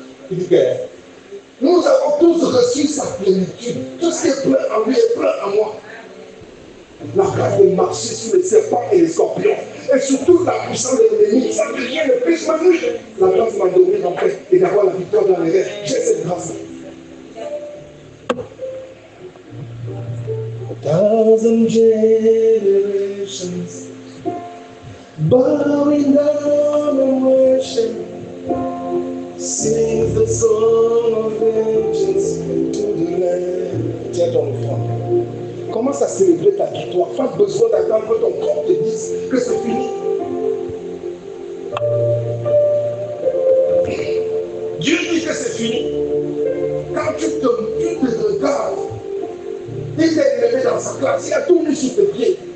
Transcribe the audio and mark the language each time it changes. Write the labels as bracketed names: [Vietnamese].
[French] Il dit que nous avons tous reçu sa plénitude. Tout ce qui est plein en lui est plein en moi. La grâce de marcher sur les serpents et les scorpions. Et surtout la puissance de l'ennemi. Ça que rien ne puisse me nuire. La grâce m'a donné en paix et d'avoir la victoire dans les rêves. J'ai cette grâce. [English] Thousand generations bowing down and worship, sing the song of vengeance to the Lamb. [French] Tiens ton offrande. Commence à célébrer ta victoire. Pas besoin d'attendre que ton corps te dise que c'est fini. Dieu dit que c'est fini. Quand tu te regardes, il est élevé dans sa classe, il a tout mis sur tes pieds.